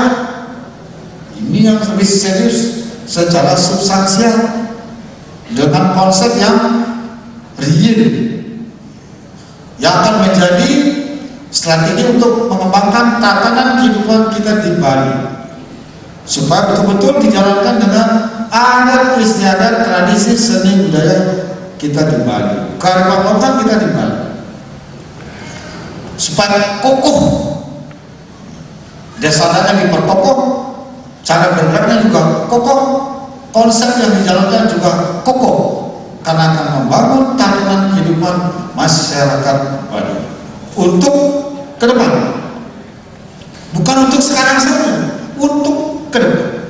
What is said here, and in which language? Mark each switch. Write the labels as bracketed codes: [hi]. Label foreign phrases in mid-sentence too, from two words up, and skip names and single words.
[id] Ini yang lebih serius secara substansial dengan konsep yang real yang akan menjadi strategi untuk mengembangkan tatanan kehidupan kita di Bali supaya betul-betul dijalankan dengan adat istiadat tradisi seni budaya kita di Bali, kearifan lokal kita di Bali, supaya kokoh desa adatnya diperkokoh, cara bergeraknya juga kokoh, konsep yang dijalankan juga kokoh, karena akan membangun tatanan kehidupan masyarakat Bali untuk ke depan, bukan untuk sekarang saja, untuk ke depan.